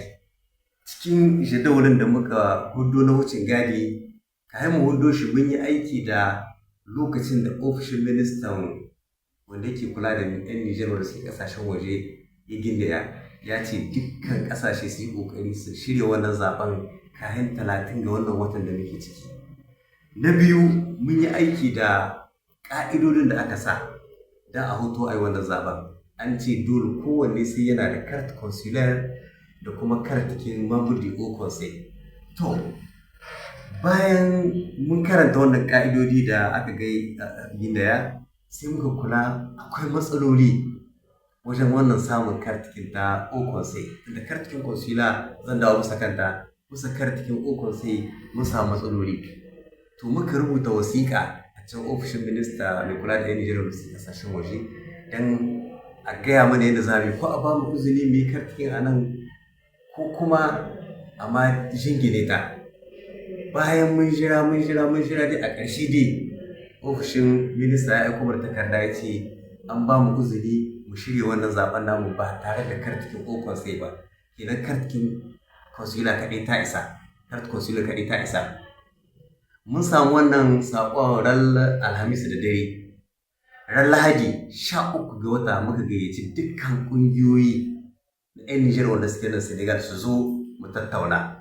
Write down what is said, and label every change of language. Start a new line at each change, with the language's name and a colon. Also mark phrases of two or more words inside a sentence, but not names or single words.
Hausa: Cikin jadawalin da muka hudo na wucin gadi, kayan mu hudo shi mun yi aiki da lokacin da ofishin ministan wanda yake kula da 'yan Nijar wanda suke kasashen waje ya gindaya, ya ce dukkan kasashe su yi kokari su shirya wannan zaben kayan 30 ga wannan watan da muke ciki. Na biyu, mun yi aiki da ƙa'idodin da aka sa don a hoto a yi wannan zaben. An ce dole kowanne sai yana da
French: carte consulaire
Hausa: da kuma kartikin
French: membre du haut conseil.
Hausa: To, bayan mun karanta wannan ƙa'idodi da aka gindaya, sai muka kula akwai matsaloli wajen wannan samun kartikin ta
French: haut conseil.
Hausa: Da kartikin consular zan dawo bisa kanta, bisa kartikin
French: haut conseil
Hausa: mun samu matsaloli. To muka rubuta wasiƙa a can ofishin minista mai kula da 'yan Nijar da suke kasashen waje don a gaya mana yadda za mu yi, ko a ba mu izini mu yi kartikin a nan ko kuma a ma jingine ta. Bayan mun jira dai a ƙarshe dai ofishin minista ya aiko mana takarda ya ce an ba mu izini mu shirya wannan zaben namu ba tare da kartikin
French: haut conseil
Hausa: ba. Kenan kartikin consular kaɗai ta isa, kartikin consular kaɗai ta isa. Mun samu wannan saƙon ran Alhamis da dare. Ran Lahadi 13 ga wata muka gayyaci dukkan ƙungiyoyi na 'yan Nijar wanda suke nan Senegal su zo mu tattauna.